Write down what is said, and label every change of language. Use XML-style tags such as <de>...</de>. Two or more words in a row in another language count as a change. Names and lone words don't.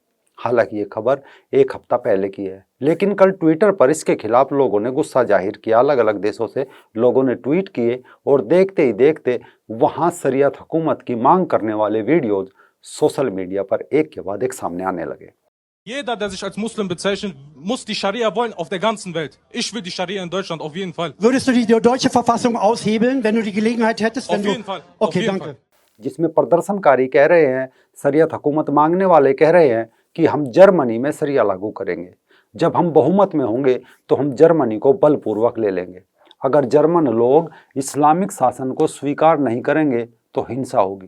<hi>हालांकि ये खबर 1 हफ्ता पहले की है, लेकिन कल ट्विटर पर इसके खिलाफ लोगों ने गुस्सा जाहिर किया। अलग अलग देशों से लोगों ने ट्वीट किए और देखते ही देखते वहां शरीयत हुकूमत की मांग करने वाले वीडियोज</hi> <en>social media</en> <hi>पर एक के बाद एक सामने आने लगे।</hi> <de>Jeder, der sich als Muslim bezeichnet, muss die Scharia wollen auf der ganzen Welt. Ich will die Scharia in Deutschland auf jeden Fall. Würdest du die deutsche Verfassung aushebeln, wenn du die Gelegenheit hättest? Auf jeden Fall. Okay, danke.</de> <hi>जिसमें प्रदर्शनकारी कह रहे हैं, शरीयत हुकूमत मांगने वाले कह रहे हैं कि हम जर्मनी में शरिया लागू करेंगे। जब हम बहुमत में होंगे तो हम जर्मनी को बलपूर्वक ले लेंगे। अगर जर्मन लोग इस्लामिक शासन को स्वीकार नहीं करेंगे तो हिंसा होगी।</hi>